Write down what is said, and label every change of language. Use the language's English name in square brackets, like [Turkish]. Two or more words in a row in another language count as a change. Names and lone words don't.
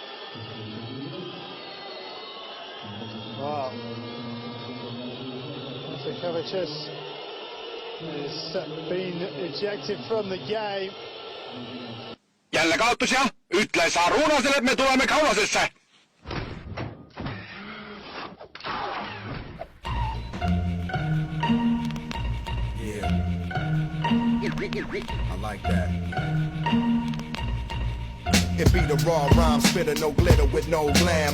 [English] Wow. Jasikevičius has been ejected from the game. [Estonian] Jälle kaotus jah, ütle Sarunasele, et me tuleme Kaunasesse. [English] Yeah. I like that. It be the raw rhyme spitter, no glitter with no glam.